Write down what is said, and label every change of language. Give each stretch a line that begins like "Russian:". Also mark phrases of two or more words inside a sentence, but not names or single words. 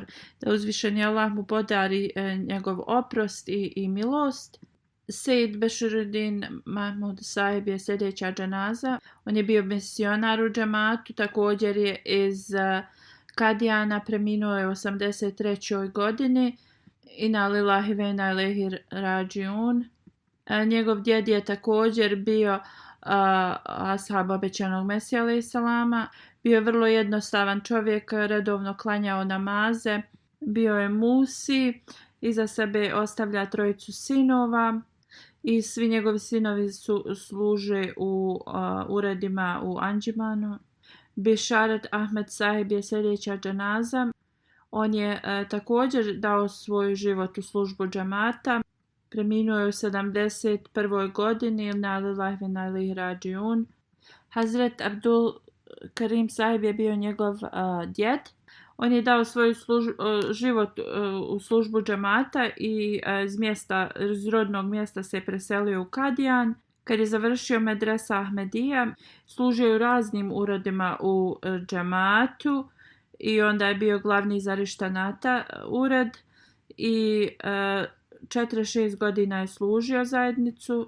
Bosnian: Da uzvišeni Allah mu podari njegov oprost i milost. Sejid Beširuddin Mahmud Sahib je sljedeća dženaza. On je bio misionar u džematu, također je iz Kadijana, preminuo je u 83. godini.
Arabic: إنا لله وإنا إليه راجعون.
Bosnian: Njegov djed je također bio ashab obećanog Mesija
Arabic: عليه السلام.
Bosnian: Bio je vrlo jednostavan čovjek, redovno klanjao namaze. Bio je musi, iza sebe ostavlja 3 sinova i svi njegovi sinovi služe u uredima u Anđimanu. Bišaret Ahmed Sahib je sljedeća dženaza. On je također dao svoj život u službu džemata. Preminuo je u 71. godini.
Arabic: إنا لله وإنا إليه راجعون.
Bosnian: Hazret Abdul Karim Sahib je bio njegov djed. On je dao svoj život u službu džemata i iz rodnog mjesta se preselio u Kadijan. Kad je završio medresa Ahmedija, služio u raznim uredima u džematu i onda je bio glavni za Rištanata ured i 46 godina je služio zajednicu.